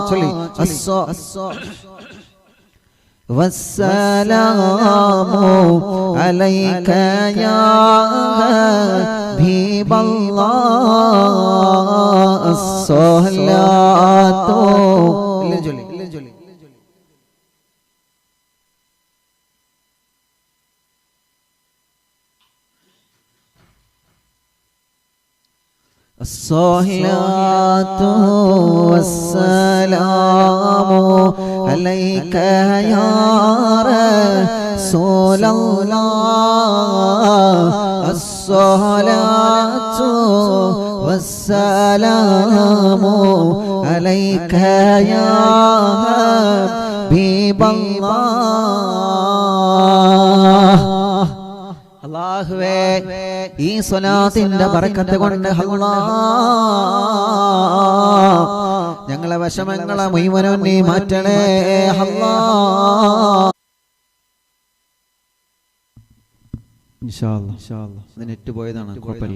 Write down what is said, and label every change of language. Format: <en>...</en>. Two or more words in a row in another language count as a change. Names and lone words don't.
<ar>ചൊല്ലി. والسلام عليك يا حبيب الله.</ar> <ml>അസ്സലാത്തു ചൊല്ലി.</ml> <ar>الصلاة والسلام عليك يا رسول الله. الصلاة والسلام عليك يا حبيب الله.</ar> <ml>അല്ലാഹുവേ ഈ സ്വലാത്തിന്റെ ബറക്കത്ത് കൊണ്ട് അല്ലാഹ് ഞങ്ങളെ വിഷമങ്ങളെ മുഴുവനും നീ മാറ്റണേ അല്ലാഹ്.</ml> <ar>إن شاء الله</ar> <ml>ഇത് നെറ്റ് പോയതാണ്, കുഴപ്പമില്ല.</ml>